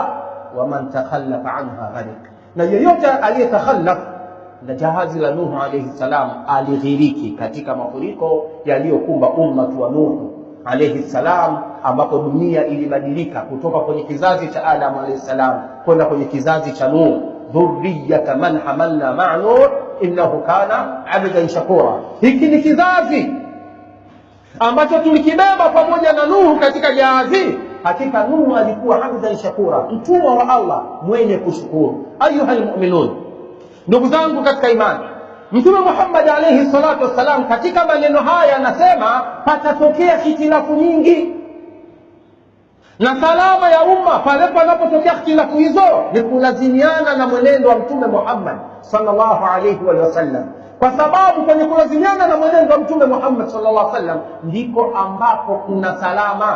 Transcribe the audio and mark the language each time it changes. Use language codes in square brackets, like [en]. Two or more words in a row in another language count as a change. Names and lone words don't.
[ar] ومن تخلف عنها غرق, [sw] na yoyote aliyetakhallaf na jahazi la Nuh [ar] عليه السلام [sw] alighiriki katika mafuriko yaliyokumba umma wa Nuh. [ar] عليه السلام, [sw] ambapo dunia ilibadilika kutoka kwenye kizazi cha Adam [ar] عليه السلام [sw] kwenda kwenye kizazi cha Nuh. [ar] ذرية من حملنا مع نوح إنه كان عبدا شكورا. [sw] Hiki ni kizazi ambacho tulikibeba pamoja na Nuh katika jahazi. Hakika Nuh alikuwa [ar] عبدا شكورا, [sw] mtumwa wa Allah mwenye kushukuru. [ar] أيها المؤمنون, [sw] ndugu zangu katika imani, Mtume Muhammad [ar] عليه الصلاة والسلام [sw] katika maneno haya anasema patatokea hitilafu nyingi, na salama ya umma pale panapotokea hitilafu hizo ni kulazimiana na mwenendo wa Mtume Muhammad [ar] صلى الله عليه وسلم, [sw] kwa sababu kwenye kulazimiana na mwenendo wa Mtume Muhammad [ar] صلى الله عليه وسلم [sw] ndiko ambapo kuna salama.